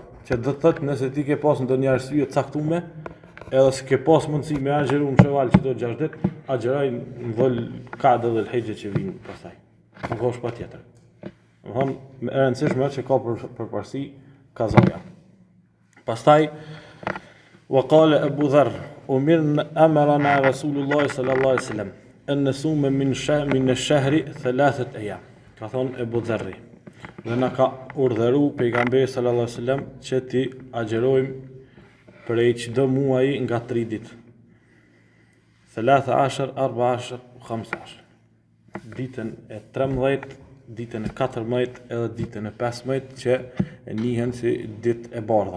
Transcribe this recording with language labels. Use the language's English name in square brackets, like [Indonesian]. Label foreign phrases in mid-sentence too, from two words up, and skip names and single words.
[Albanian] Që do të thotë nëse ti ke pas ndonjë arsye të caktuar, edhe s'ke pas mundësi me agjeru në sheval çdo 6 ditë, agjeroj në dhul Qa'da dhe Hijja që vijnë pastaj. Nuk është patjetër. Domthonë e rëndësishme është që ka përparësi kazaja. [Arabic] Pastaj وقال أبو ذر أمرنا رسول الله صلى الله عليه وسلم أن نصوم من الشهر 3 أيام. [Albanian] Ka thonë Ebu Dherri. Dhe na ka urdhëruar pejgamberi [Arabic] صلى الله عليه وسلم [Albanian] që ti agjerojmë prej çdo muaji nga 3 ditë. 13, 14, 15. Ditën e 13, ditën e 14 edhe ditën e 15 që njihen si ditë e bardha.